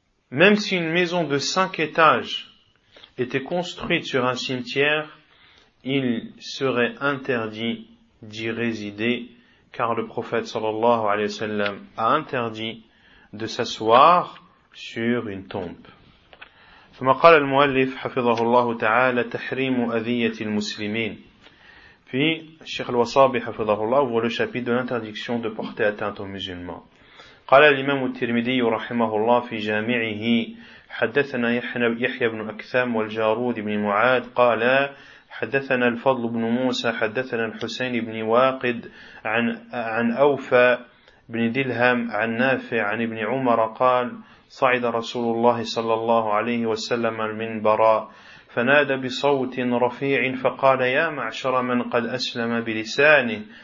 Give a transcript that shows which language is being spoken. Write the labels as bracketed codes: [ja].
[fr] Même si une maison de 5 étages était construite sur un cimetière, il serait interdit d'y résider, car le prophète sallallahu alayhi wa sallam a interdit de s'asseoir sur une tombe. [ar] ثم قال المؤلف حفظه الله تعالى تحريم أذية المسلمين. [fr] Puis [ar] الشيخ الوصابي حفظه الله [fr] voit le chapitre de l'interdiction de porter atteinte aux musulmans. [ar] قال الإمام الترمذي رحمه الله في جامعه حدثنا يحيى بن أكثام والجارود بن معاذ قال حدثنا الفضل بن موسى حدثنا الحسين بن واقد عن أوفى بن دلهم عن نافع عن ابن عمر قال صعد رسول الله صلى الله عليه وسلم المنبر فنادى بصوت رفيع فقال يا معشر من قد أسلم بلسانه